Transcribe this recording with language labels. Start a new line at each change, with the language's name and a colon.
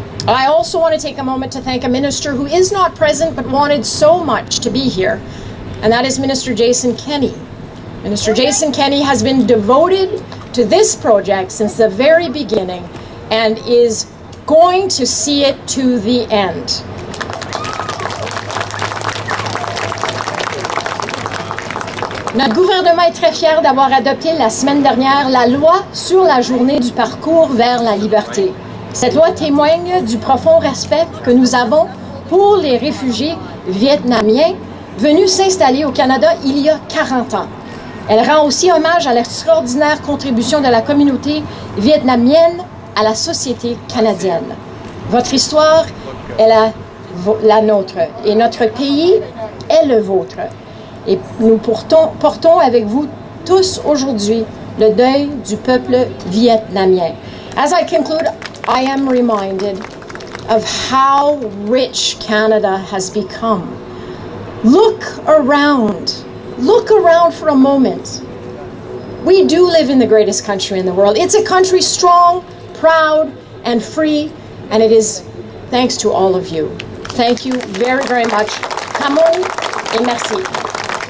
English: I also want to take a moment to thank a minister who is not present but wanted so much to be here, and that is Minister Jason Kenney. Minister Jason Kenney has been devoted to this project since the very beginning and is going to see it to the end.
French: Notre gouvernement est très fier d'avoir adopté la semaine dernière la loi sur la journée du parcours vers la liberté. Cette loi témoigne du profond respect que nous avons pour les réfugiés vietnamiens venus s'installer au Canada il y a 40 ans. Elle rend aussi hommage à l'extraordinaire contribution de la communauté vietnamienne à la société canadienne. Votre histoire est la nôtre et notre pays est le vôtre. Et nous portons avec vous tous aujourd'hui le deuil du peuple vietnamien.
English: As I conclude, I am reminded of how rich Canada has become. Look around for a moment. We do live in the greatest country in the world. It's a country strong, proud, and free, and it is thanks to all of you. Thank you very, very much. Kamon
French: et merci.